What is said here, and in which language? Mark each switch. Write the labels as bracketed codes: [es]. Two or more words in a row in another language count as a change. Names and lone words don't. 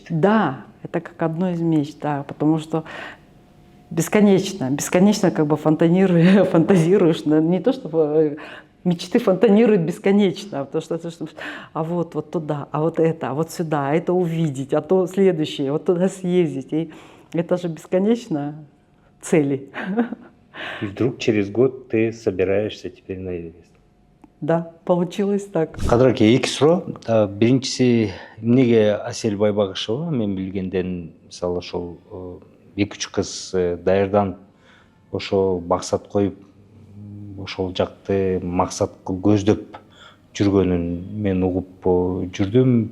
[ru] Да, это как одно из мечт, да, потому что бесконечно как бы фантазируешь, не то чтобы мечты фонтанируют бесконечно, потому что а вот туда, а вот это, а вот сюда, а это увидеть, а то следующее, вот туда съездить, и это же бесконечно цели. И вдруг через год ты собираешься теперь на Эверест. Да, получилось так. [ky] Кадыр аке, эки суроо. Биринчиси, эмнеге Асель Байбагышева мен билгенден мисалы ошол 2-3 кыз даярданып ошо максат коюп ошол жакты максат көздөп жүргөнүн мен угуп жүрдүм.